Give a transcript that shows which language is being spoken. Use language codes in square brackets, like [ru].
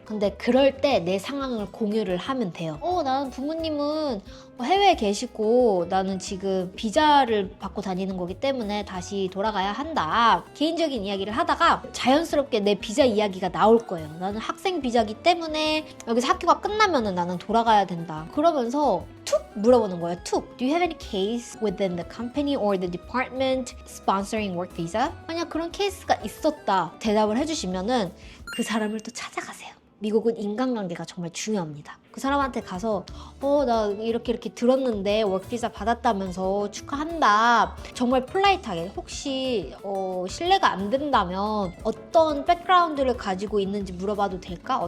[ko] 근데 그럴 때 내 상황을 공유를 하면 돼요. 나는 부모님은 해외에 계시고 나는 지금 비자를 받고 다니는 거기 때문에 다시 돌아가야 한다. 개인적인 이야기를 하다가 자연스럽게 내 비자 이야기가 나올 거예요. 나는 학생 비자기 때문에 여기서 학교가 끝나면은 나는 돌아가야 된다. 그러면서 툭 물어보는 거예요. 툭. [en] Do you have any case within the company or the department sponsoring work visa? [ko] 만약 그런 케이스가 있었다. 대답을 해주시면은 그 사람을 또 찾아가세요. 미국은 인간관계가 정말 중요합니다. 그 사람한테 가서 나 이렇게 들었는데 워크비자 받았다면서 축하한다. 정말 폴라이트하게 혹시 실례가 안 된다면 어떤 백그라운드를 가지고 있는지 물어봐도 될까?